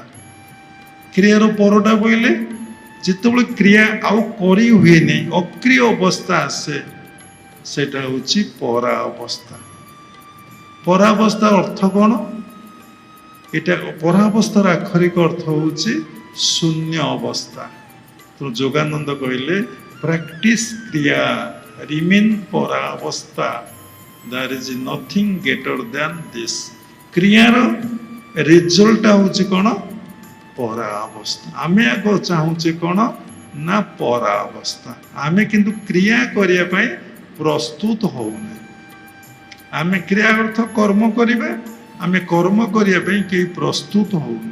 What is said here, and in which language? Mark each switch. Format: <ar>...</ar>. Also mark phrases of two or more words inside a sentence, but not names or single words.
<or>କ୍ରିୟାର ପରଟା ବୋଇଲେ ଯେତେବେଳେ କ୍ରିୟା ଆଉ କରି ହୁଏନି, ଅକ୍ରିୟ ଅବସ୍ଥା ଆସେ, ସେଟା ହଉଛି ପରାବସ୍ଥା। ପରାବସ୍ଥା ଅର୍ଥ କଣ? এটা ପରାବସ୍ଥାର ଆକ୍ଷରିକ ଅର୍ଥ ହଉଛି ଶୂନ୍ୟ ଅବସ୍ଥା। ତେଣୁ ଯୋଗାନନ୍ଦ କହିଲେ ପ୍ରାକ୍ଟିସ କ୍ରିୟା ରିମେନ୍ ପରାବସ୍ଥା,</or> <en>there is nothing greater than this।</en> <or>କ୍ରିୟାର ରେଜଲ୍ଟ ହଉଛି କଣ? ପରାବସ୍ଥା। ଆମେ ଆଗ ଚାହୁଁଛେ କଣ? ନା ପରାବସ୍ଥା। ଆମେ କିନ୍ତୁ କ୍ରିୟା କରିବା ପାଇଁ ପ୍ରସ୍ତୁତ ହଉନେ। ଆମେ କ୍ରିୟା ଅର୍ଥ କର୍ମ କରିବା, ଆମେ କର୍ମ କରିବା ପାଇଁ କେହି ପ୍ରସ୍ତୁତ ହଉନେ।</or>